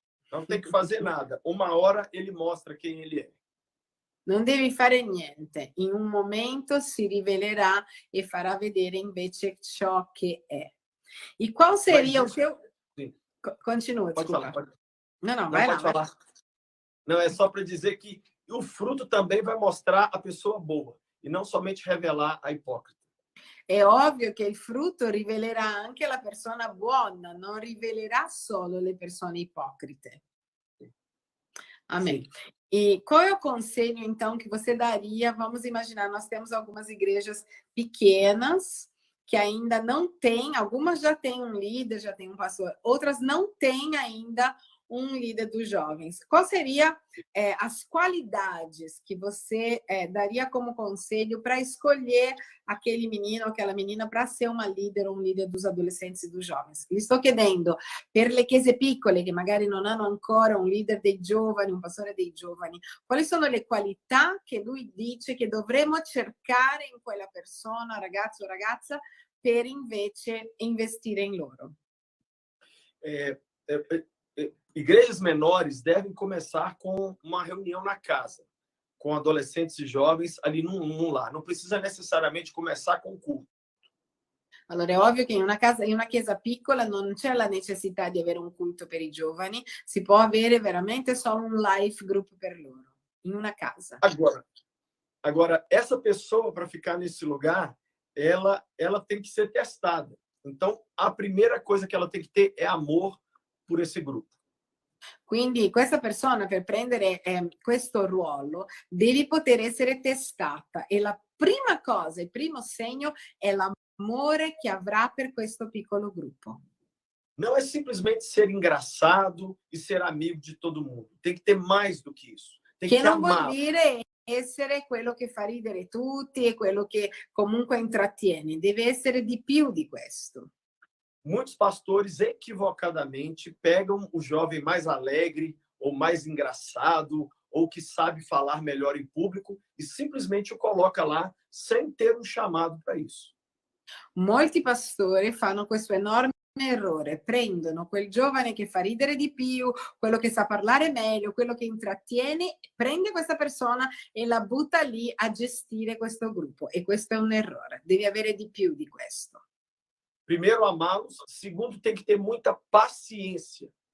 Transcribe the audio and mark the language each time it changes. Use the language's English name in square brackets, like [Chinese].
[Portuguese] Não tem que fazer nada. Uma hora ele mostra quem ele é. [Italian] Non devi fare niente, in un momento si rivelerà e farà vedere invece ciò che è. [Portuguese] E qual seria o teu... Continua, pode desculpa. falar. Pode... Não, vai lá. Falar. Não, é só para dizer que o fruto também vai mostrar a pessoa boa e não somente revelar a hipócrita. [Italian] È ovvio che il frutto rivelerà anche la persona buona, non rivelerà solo le persone ipocrite. [Portuguese] Amém. Sim. E qual é o conselho, então, que você daria? Vamos imaginar, nós temos algumas igrejas pequenas que ainda não têm, algumas já têm um líder, já têm um pastor, outras não têm ainda um líder dos jovens. Qual seria as qualidades que você daria como conselho para escolher aquele menino ou aquela menina para ser uma líder ou um líder dos adolescenti e dos jovens? [Italian] Gli sto chiedendo, per le chiese piccole che magari non hanno ancora un leader dei giovani, un pastore dei giovani, quali sono le qualità che lui dice che dovremmo cercare in quella persona, ragazzo o ragazza, per invece investire in loro? [Portuguese] Igrejas menores devem começar com uma reunião na casa, com adolescentes e jovens ali num lar. Não precisa necessariamente começar com culto. [Italian] Allora è ovvio che in una chiesa piccola non c'è la necessità di avere un culto per i giovani, si può avere veramente solo un life group per loro, in una casa. [Portuguese] Agora essa pessoa, para ficar nesse lugar, ela tem que ser testada. Então, a primeira coisa que ela tem que ter é amor por esse grupo. [Italian] Quindi questa persona, per prendere questo ruolo, deve poter essere testata e la prima cosa, il primo segno è l'amore che avrà per questo piccolo gruppo. [Portuguese] Não é simplesmente ser engraçado e ser amigo de todo mundo. Tem que ter mais do que isso. Tem [Italian] che [Portuguese] que [Italian] non [Portuguese] amar. [Italian] Vuol dire essere quello che fa ridere tutti e quello che comunque intrattiene. Deve essere di più di questo. [Portuguese] muitos pastores equivocadamente pegam o jovem mais alegre ou mais engraçado ou que sabe falar melhor em público e simplesmente o coloca lá sem ter um chamado para isso. [Italian] Molti pastori fanno questo enorme errore, prendono quel giovane che fa ridere di più, quello che sa parlare meglio, quello che intrattiene, prende questa persona e la butta lì a gestire questo gruppo e questo è un errore, devi avere di più di questo. [Portuguese] Primeiro, amá-los. Segundo, tem que ter muita paciência.